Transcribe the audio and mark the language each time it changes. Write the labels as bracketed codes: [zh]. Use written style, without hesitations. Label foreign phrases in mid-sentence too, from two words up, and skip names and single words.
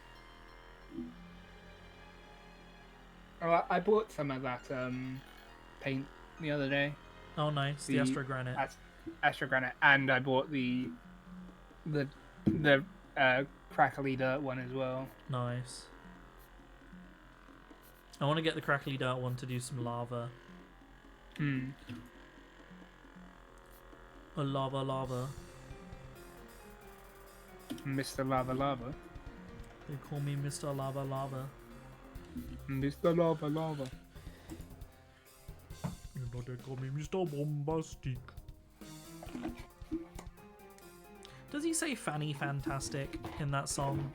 [en] Oh, I bought some of that paint the other day. Oh, nice. The Astro Granite. Astro Granite, and I bought the crackly dirt one as well. Nice. I want to get the crackly dirt one to do some lava. A lava. Mr. Lava Lava. They call me Mr. Lava Lava. Mr. Lava Lava. You know they call me Mr. Bombastic. Does he say Fanny Fantastic in that song?